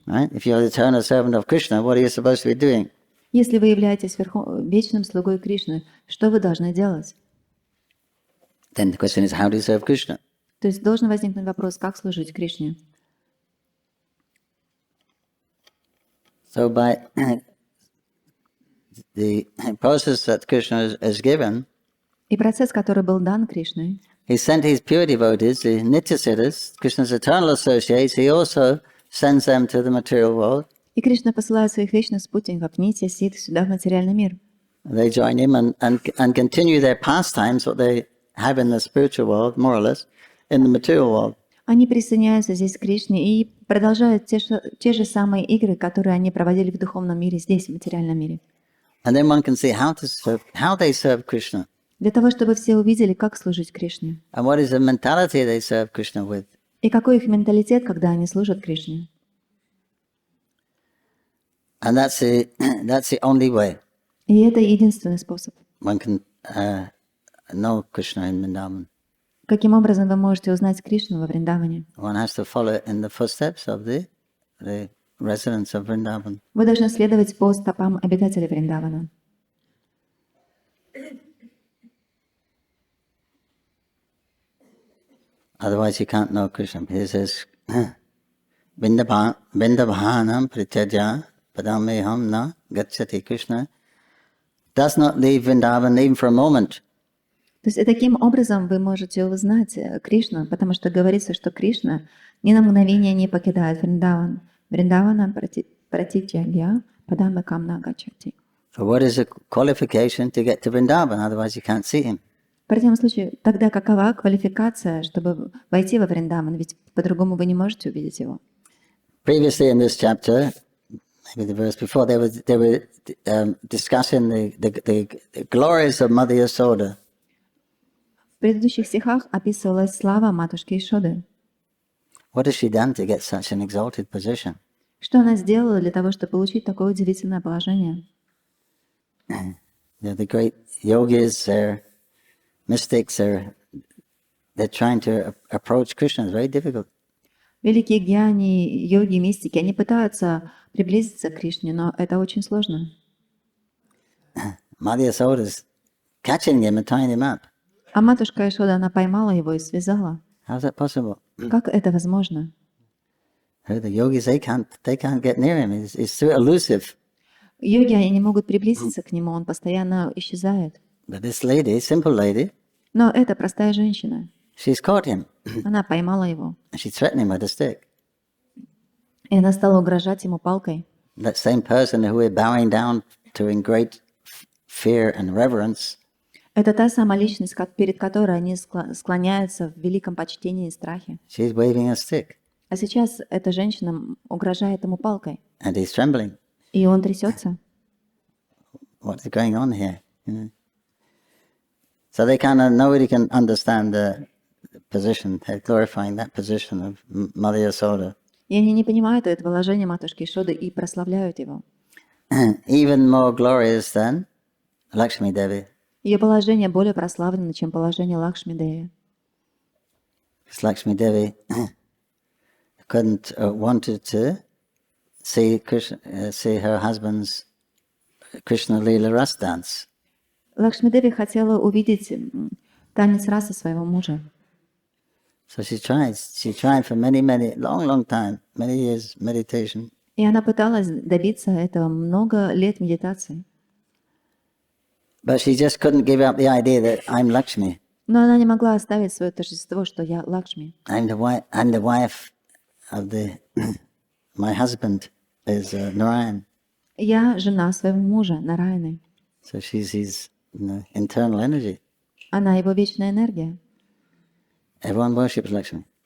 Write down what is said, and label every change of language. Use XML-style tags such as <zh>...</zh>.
<en>Right? If you're the eternal servant of Krishna, what are you supposed to be doing?</en> <ru>Если вы являетесь вечным слугой Кришны, что вы должны делать?</ru> <en>Then the question is, how do you serve Krishna?</en> <ru>То есть должен возникнуть вопрос, как служить Кришне.</ru> <en>So by the process that Krishna has given,</en> <ru>И процесс, который был дан Кришной,</ru> <en>he sent his pure devotees, the Nityasiddhas, Krishna's eternal associates, he also sends them to the material world.</en> <ru>и Кришна посылает своих вечных спутников, Нитья, Сидх, сюда, в материальный мир.</ru> <en>They join him and continue their pastimes, what they have in the spiritual world, more or less, in the material world.</en> <ru>Они присоединяются здесь к Кришне и продолжают те же самые игры, которые они проводили в духовном мире, здесь, в материальном мире.</ru> <en>And then one can see how they serve Krishna.</en> <ru>Для того, чтобы все увидели, как служить Кришне.</ru> <en>And what is the mentality they serve Krishna with.</en> <ru>И какой их менталитет, когда они служат Кришне.</ru> <en>And that's the only way</en> <ru>И это единственный способ.</ru> <en>one can know Krishna in Vrindavan.</en> <ru>Каким образом вы можете узнать Кришну во Вриндаване?</ru> <en>One has to follow in the footsteps of the residents of Vrindavan.</en> <ru>Вы должны следовать по стопам обитателей Вриндавана.</ru> <en>Otherwise you can't know Krishna. He says,</en> <sa>Vrindavanam prityaja padameham na gacchati.</sa> <en>Krishna does not leave Vrindavan even for a moment.</en> <ru>То есть и таким образом вы можете узнать Кришну, потому что говорится, что Кришна ни на мгновение не покидает Вриндаван.</ru> <sa>Вриндавана пратитьягья падамекам на гачати.</sa> <en>So what is the qualification to get to Vrindavan? Otherwise you can't see him.</en> <ru>В противном случае, тогда какова квалификация, чтобы войти во Вриндаван? Ведь по-другому вы не можете увидеть его.</ru> <en>Previously in this chapter, maybe the verse before, they were discussing the glories of Mother Yasoda.</en> <ru>В предыдущих стихах описывалась слава матушки Ишоды.</ru> <en>What has she done to get such an exalted position?</en> <ru>Что она сделала для того, чтобы получить такое удивительное положение?</ru> <en>The great yogis, their mystics, they're trying to approach Krishna. It's very difficult.</en> <ru>Великие гьяни, йоги, мистики, они пытаются приблизиться к Кришне, но это очень сложно.</ru> <en>Mother Yasoda is catching him and tying him up.</en> <ru>А матушка Ишода, она поймала его и связала.</ru> <en>How's that possible?</en> <ru>Как это возможно?</ru> <en>The yogis, they can't get near him. It's too elusive.</en> <ru>Йоги, они не могут приблизиться к нему, он постоянно исчезает.</ru> <en>But this lady, simple lady,</en> <ru>Но это простая женщина.</ru> <en>she's caught him.</en> <ru>Она поймала его.</ru> <en>And she threatened him with a stick.</en> <ru>И она стала угрожать ему палкой.</ru> <en>That same person who we're bowing down to in great fear and reverence,</en> <ru>Это та самая личность, перед которой они склоняются в великом почтении и страхе.</ru> <en>she's waving a stick.</en> <ru>А сейчас эта женщина угрожает ему палкой.</ru> <en>And he's trembling.</en> <ru>И он трясется.</ru> <en>What's going on here? You know? So nobody can understand the position. They're glorifying that position of Mother Yasoda.</en> <ru>И они не понимают это положение матушки Ишоды и прославляют его.</ru> <en>Even more glorious than Lakshmi Devi.</en> <ru>Ее положение более прославлено, чем положение Лакшми-деви.</ru> <en>Because Lakshmi Devi wanted to see her husband's Krishna Leela Ras dance.</en> <ru>Лакшми-деви хотела увидеть танец расы своего мужа.</ru> <en>So she tried. She tried for long time, many years meditation.</en> <ru>И она пыталась добиться этого много лет медитации.</ru> <en>But she just couldn't give up the idea that I'm Lakshmi.</en> <ru>Но она не могла оставить свое торжество, что я Лакшми.</ru> <en>I'm the wife of my husband is Narayan.</en> <ru>Я жена своего мужа, Нараяны.</ru> <en>So she's his internal energy.</en> <ru>Она его вечная энергия.</ru> <en>Everyone worships Lakshmi.</en>